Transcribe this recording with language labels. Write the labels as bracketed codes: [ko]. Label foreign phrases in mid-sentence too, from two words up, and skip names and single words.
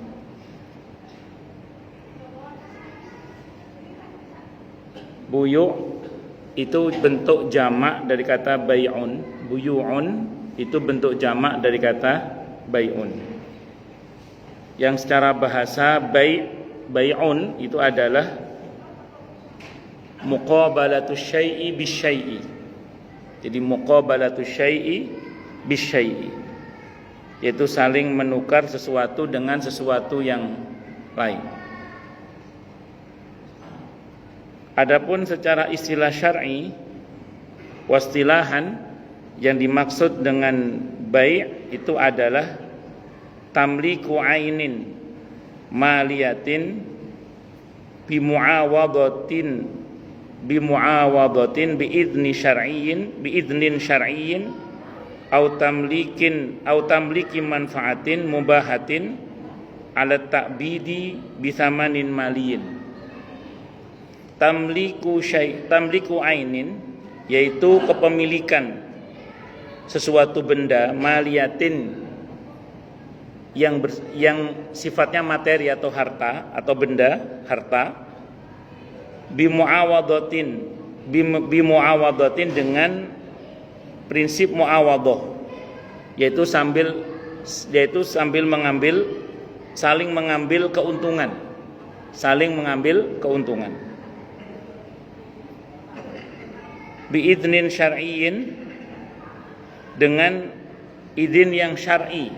[id] Buyu' itu bentuk jamak dari kata bai'un. Buyu'un itu bentuk jamak dari kata bai'un, yang secara bahasa bai'un itu adalah [ar] مقابلة الشيء بالشيء. Jadi مقابلة الشيء بالشيء, [id] yaitu saling menukar sesuatu dengan sesuatu yang lain. Adapun secara istilah syar'i, wastilahan, yang dimaksud dengan bai' itu adalah [ar] تمليك عين مالية بمعاوضة بإذن شرعي أو تمليك منفعة مباحة على التأبيد بثمن مالي. تمليك عين, [id] yaitu kepemilikan sesuatu benda, maliyatin, yang sifatnya materi atau harta atau benda harta, bimuawadatin dengan prinsip muawadah, yaitu sambil mengambil, saling mengambil keuntungan [ar] بإذن شرعي, [id] dengan izin yang syar'i.